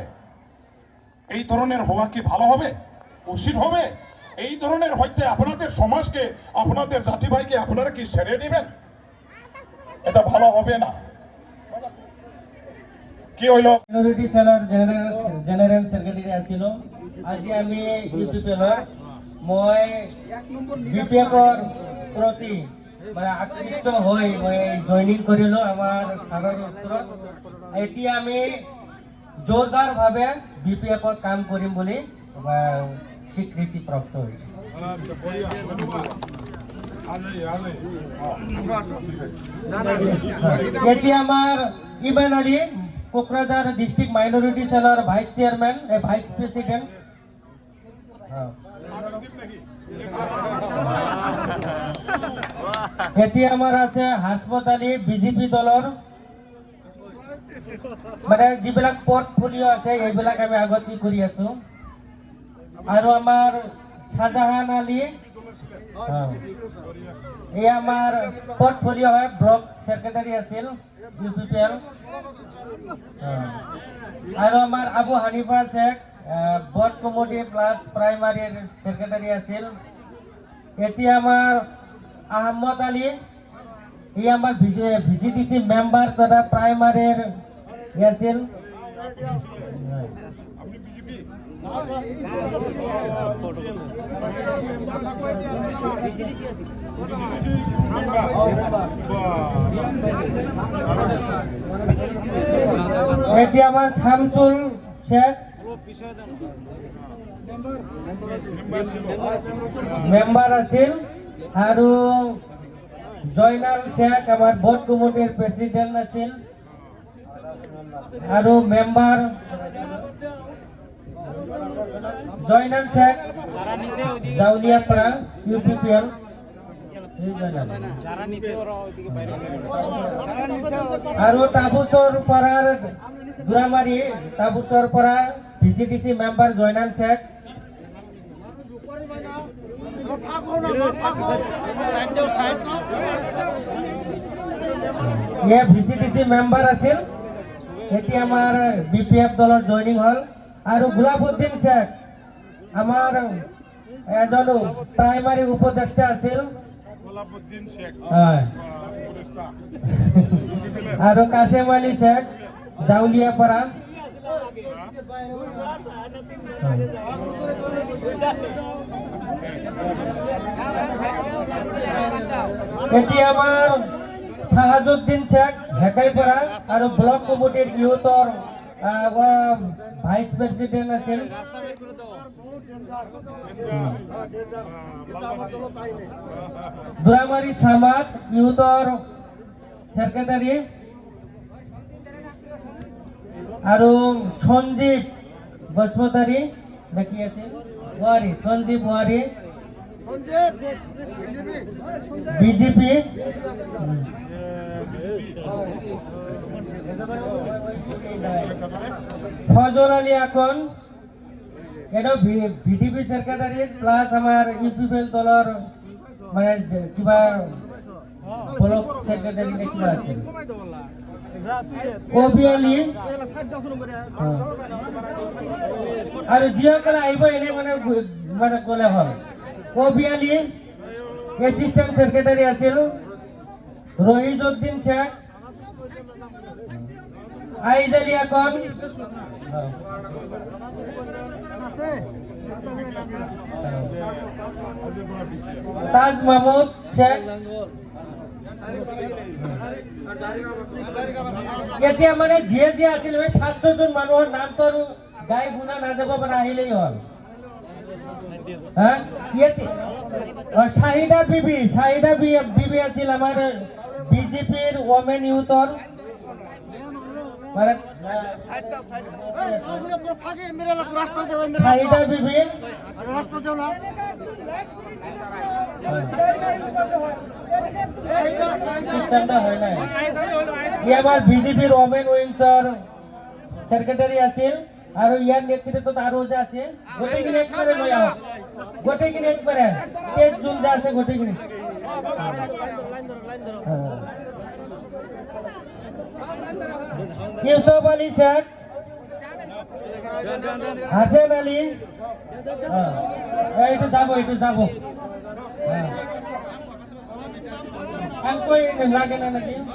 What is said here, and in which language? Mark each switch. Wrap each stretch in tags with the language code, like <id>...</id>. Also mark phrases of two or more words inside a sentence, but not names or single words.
<bn>এই ধরনের হওয়া কি ভালো হবে? উচিত হবে? এই ধরনের হইতে আপনাদের সমাজকে, আপনাদের জাতি ভাইকে আপনারা কি ছেড়ে দিবেন? এটা ভালো হবে না। কি হইল?</bn> <as>মিনরিটি সেলৰ</as> <en>general secretary</en> <as>আছিল। আজি আমি ইউপিপিএলৰ মই বিপিএফৰ প্ৰতি মানে আকৃষ্ট হৈ মই জইনিং কৰিলোঁ আমাৰ ছাৰৰ ওচৰত। এতিয়া আমি জোৰদাৰভাৱে বিপিএফত কাম কৰিম বুলি স্বীকৃতি প্ৰাপ্ত হৈছে। এতিয়া আমাৰ ইমান আলী কোকরাঝার</as> <en>district minority</en> <as>সেলৰ</as> <en>vice chairman vice president.</en> <as>এতিয়া আমাৰ আছে হাসমত আলী বিজেপি দলৰ, মানে যিবিলাক পোর্টফোলিও আছে এইবিলাক আমি আগতে কৰি আছো। আৰু আমাৰ শাহজাহান আলী, এই আমাৰ পোর্টফোলিও হয়,</as> <en>block secretary</en> <as>আছিল ইউপিপিএল। আৰু আমাৰ আবু হানিফা শেখ</as> <en>board committee plus</en> <as>প্রাইমারির সেক্রেটারি আছিল। এতিয়া আমাৰ আহমদ আলী, এই আমাৰ</as> <en>VCDC member</en> <as>তথা প্রাইমারির আছিল। এতিয়া আমাৰ শামসুল শেখ মেম্বার আছিল। আৰু জয়নাল শেখ আমাৰ বোর্ড কমিটির প্রেসিডেন্ট আছিল। আৰু মেম্বার জয়নাল শেখ জাউলিয়াপাড়া ইউপিপিএল। আৰু টাবুচৰ পাড়ার দুরামারি টাবুচর পাড়া</as> <en>VCDC member</en> <as>জয়নাল শেখ। ইয়ে</as> <en>VCDC member</en> <as>আছিল, এতিয়া আমাৰ বিপিএফ দলৰ জইনিং হল। আৰু গুলাবউদ্দিন শেখ আমাৰ এজন প্রাইমারি উপদেষ্টা আছিল। আৰু কাশেম আলী শেখ জাউলিয়াপাড়া। এতিয়া আমাৰ শাহাজুদ্দিন শেখ হেকাইপাড়া আৰু ব্লক কমিটির ইউথর</as> <en>vice president</en> <as>আছিল। দুরামারি সামাদ ইউথর সেক্রেটারি। আৰু সঞ্জীৱ বসুমতাৰী নাকি আছিল ওয়ারি, সঞ্জীৱ ওয়ারি বিজেপি। ফজল আলী আকন এটা</as> <en>VDP secretary plus</en> <as>আমার ইউপিপিএল দলের মানে কিবা</as> <en>block secretary</en> <as>কিবা আছে। কবি আলী আর যিসকলে আহিব এনে মানে মানে গলে হল। কবি আলী</as> <en>assistant secretary</en> <as>আছিল। রহিজউদ্দিন শেখ, আইজ আলী আকন, তাজ মাহমুদ শেখ। এতিয়া মানে যিয়ে যিয়ে আছিল 700 জন মানুহৰ নাম তো আৰু গাই গুণা নাযাব, মানে আহিলেই হল। শাহিদা বিবি আছিল আমাৰ বিজেপির ওমেন ইউথর। শাহিদা বিবি আমার বিজেপির ওমেন উইংসর সেক্রেটারি আছিল। আৰু ইয়াৰ নেতৃত্বত আৰু যে আছে গোটেইখিনি একবাৰে লৈ আহক, গোটেইখিনি একবাৰে 23 জুন যে আছে গোটেইখিনি। ইউসুফ আলী শেখ, হাসেন আলী, এইটো যাব লাগে না নাকি?</as>